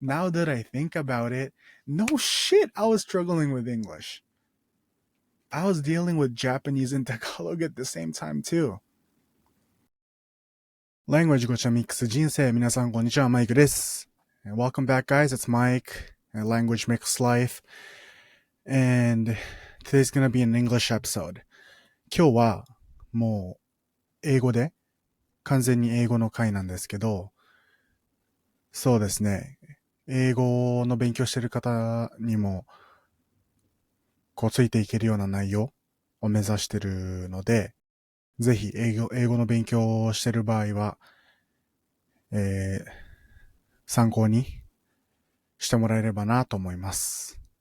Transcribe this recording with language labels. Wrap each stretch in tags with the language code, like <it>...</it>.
<en>Now that I think about it, no shit, I was struggling with English. I was dealing with Japanese and Tagalog at the same time too.</en> <ja>Language ごちゃミックス人生皆さんこんにちはマイクです。</ja> <en>Welcome back guys, it's Mike, Language Mix Life, and today's gonna be an English episode.</en> <ja>今日はもう英語で完全に英語の回なんですけど、そうですね、英語の勉強してる方にもこうついていけるような内容を目指してるので、ぜひ英語の勉強をしてる場合は、参考にしてもらえればなと思います。</ja>